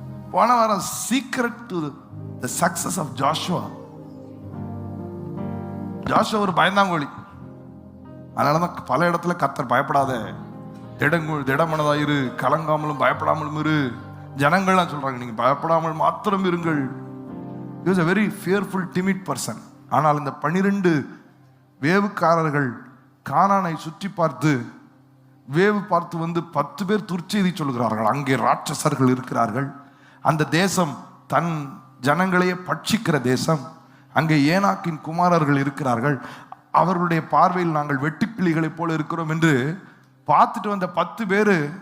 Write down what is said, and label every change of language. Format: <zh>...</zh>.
<ta>போன வாரம்</ta> <en>Secret to the success of Joshua.</en> <ta>Joshua ஒரு பயந்தாங்கோலி. அதனாலதான் பல இடத்துல கர்த்தர் பயப்படாத, திடமனதாயிரு, கலங்காமலும் பயப்படாமலும் இரு. ஜனங்கள்லாம் சொல்றாங்க நீங்க பயப்படாமல் மாத்திரம் இருங்கள்.</ta> <en>He was a very fearful, timid person.</en> <ta>ஆனால் இந்த 12 வேவுக்காரர்கள் கானானை சுற்றி பார்த்து வேவு பார்த்து வந்து 10 பேர் துர்ச்செய்தி சொல்கிறார்கள். அங்கே ராட்சசர்கள் இருக்கிறார்கள், அந்த தேசம் தன் ஜனங்களையே பட்சிக்கிற தேசம், அங்கே ஏனாக்கின் குமாரர்கள் இருக்கிறார்கள், அவர்களுடைய பார்வையில் நாங்கள் வெட்டுக்கிளிகளைப் போல இருக்கிறோம் என்று பார்த்துட்டு வந்த 10 பேர்</ta>